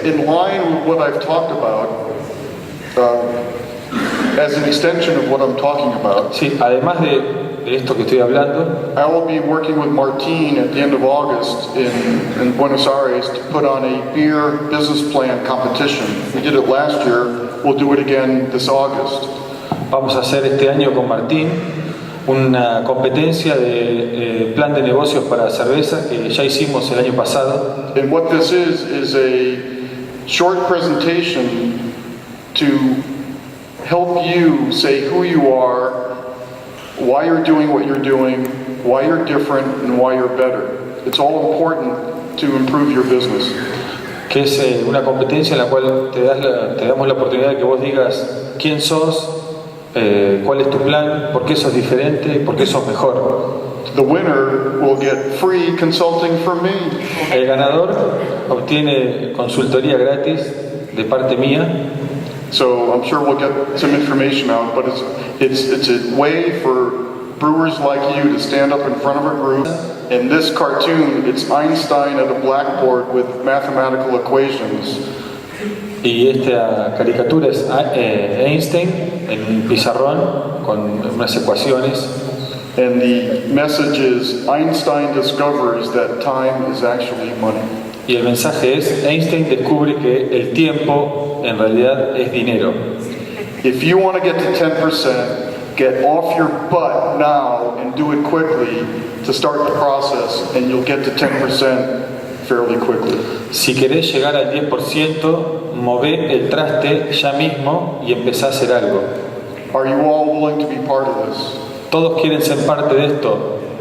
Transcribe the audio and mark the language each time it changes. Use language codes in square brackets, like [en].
[en] In line with what I've talked about, as an extension of what I'm talking about, [es] Sí, además de esto que estoy hablando, [en] I will be working with Martin at the end of August in Buenos Aires to put on a beer business plan competition. We did it last year. We'll do it again this August. [es] vamos a hacer este año con Martín una competencia de plan de negocios para cerveza que ya hicimos el año pasado. [en] And what this is a short presentation to help you say who you are, why you're doing what you're doing, why you're different, and why you're better. It's all important to improve your business. [es] Que es una competencia en la cual te damos la oportunidad de que vos digas quién sos, cuál es tu plan, por qué sos diferente y por qué sos mejor. [en] The winner will get free consulting from me. [es] El ganador obtiene consultoría gratis de parte mía. [en] So I'm sure we'll get some information out, but it's a way for brewers like you to stand up in front of a group. In this cartoon, it's Einstein at a blackboard with mathematical equations. [es] Y esta caricatura es Einstein en un pizarrón con unas ecuaciones. [en] And the message is Einstein discovers that time is actually money. [es] Y el mensaje es, Einstein descubre que el tiempo en realidad es dinero. [en] If you want to get to 10%, get off your butt now and do it quickly to start the process, and you'll get to 10% fairly quickly. [es] Si querés llegar al 10%, mové el traste ya mismo y empezá a hacer algo. [en] Are you all willing to be part of this? [es] ¿Todos quieren ser parte de esto?